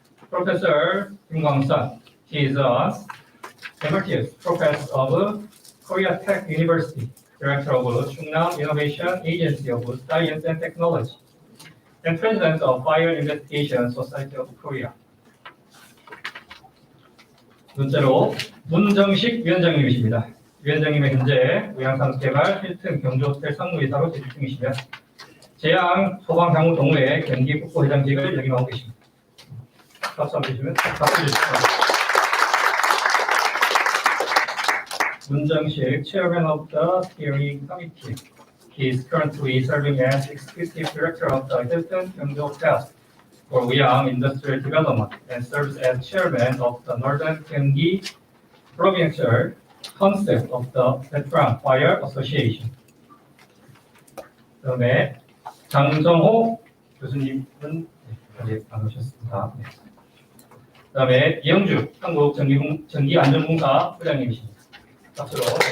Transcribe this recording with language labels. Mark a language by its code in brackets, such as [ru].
[en] Professor 김광선, he is an emeritus professor of Korea Tech University, director of Chungnam Innovation Agency of Science and Technology, and president of Fire Investigation Society of Korea. [ko] 둘째로 문정식 위원장님이십니다. 위원장님은 현재 의향산업개발 힐튼 경주호텔 상무이사로 재직 중이시며 재양 소방상무동호회 경기 국부회장직을 역임하고 계십니다. 박수 한번 주시면 박수 주시면 [en] 문정식 Chairman of the Steering Committee. He is currently serving as Executive Director of the Hilton Jeju-Hotel for Uyang Industrial Development and serves as Chairman of the Northern Gyeonggi Provincial Council of the Veteran Fire Association. [ko] 그다음에 장정호 교수님은 아직 안 오셨습니다. 네. 그다음에 이영주 한국전기안전공사 부장님이십니다. 박수로.